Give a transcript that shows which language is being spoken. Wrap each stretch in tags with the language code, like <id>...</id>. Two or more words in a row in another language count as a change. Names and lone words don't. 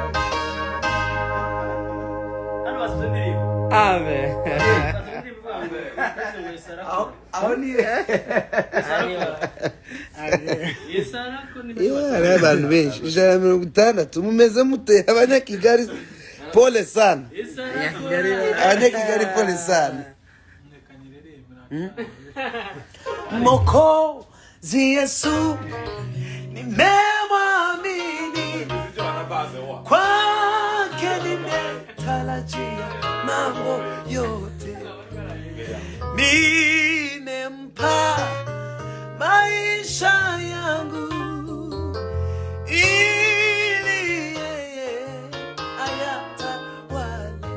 <rw>Amen. Aho ni hari abantu benshi 160 mumeze mute abanyakigali</rw> <sw>pole sana</sw> <rw>abanyakigali</rw> <sw>pole sana Mwokozi Yesu nimemwamini kwake nimetarajia mambo yote nimempa maisha yangu ili yeye ayatawale.</sw>